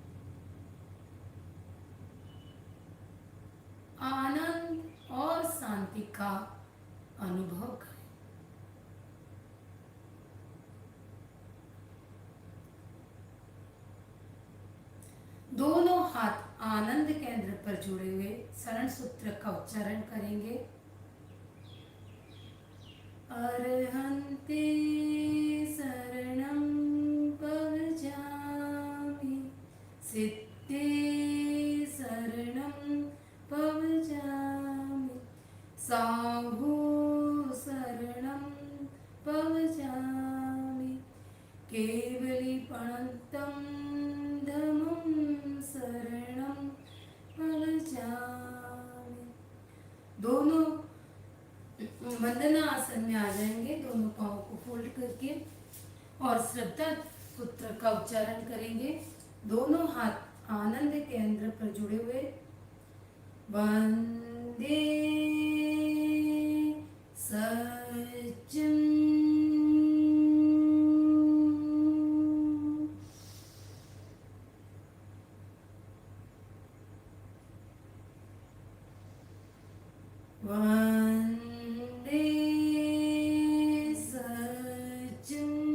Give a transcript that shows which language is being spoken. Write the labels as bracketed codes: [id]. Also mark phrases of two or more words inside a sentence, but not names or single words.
[hi] आनंद और शांति का अनुभव करें। दोनों हाथ आनंद केंद्र पर जुड़े हुए शरण सूत्र का उच्चारण करेंगे। [pra] अर्हन्ते शरणं पवजामि, सिद्धे शरणं पवजामि, साहू शरणं पवजामि, केवलीपणन्तं धम्मं शरणं पवजामि। [hi] दोनों वंदना आसन में आ जाएंगे, दोनों पाँव को फोल्ड करके और श्रद्धा सूत्र का उच्चारण करेंगे। दोनों हाथ आनंद केंद्र पर जुड़े हुए। [sa] वंदे सज्जन, वंदे सज्जन,